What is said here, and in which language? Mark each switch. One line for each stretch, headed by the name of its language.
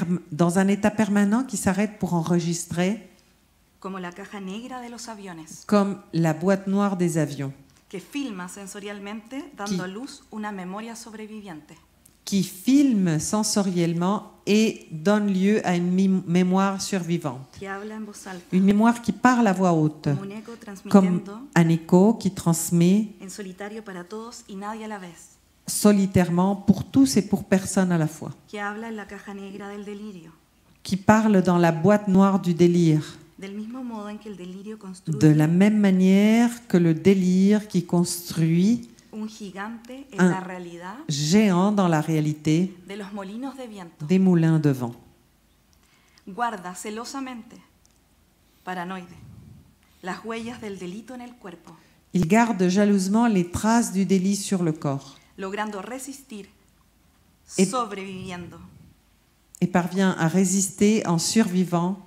French: dans un état permanent qui s'arrête pour enregistrer,
Spanish: como la caja negra de los aviones,
French: comme la boîte noire des avions,
Spanish: que filma sensorialmente dando a luz una memoria sobreviviente.
French: qui filme sensoriellement et donne lieu à une mémoire survivante.
Spanish: Que habla en voz alta,
French: Une mémoire qui parle à voix haute,
Spanish: como un eco
French: comme
Spanish: transmitiendo
French: un écho qui transmet
Spanish: en solitario para todos y nadie a la vez,
French: solitairement pour tous et pour personne à la fois,
Spanish: que habla en la caja negra del delirio,
French: qui parle dans la boîte noire du délire,
Spanish: del mismo modo en que el delirio construye
French: de la même manière que le délire qui construit
Spanish: un gigante en
French: Un-
Spanish: la realidad
French: géant dans la réalité
Spanish: de los molinos de viento.
French: des moulins de vent.
Spanish: Guarda celosamente, paranoide, las huellas del delito en el cuerpo,
French: Il garde jalousement les traces du délit sur le corps
Spanish: logrando resistir,
French: Et-
Spanish: sobreviviendo,
French: et parvient à résister en survivant,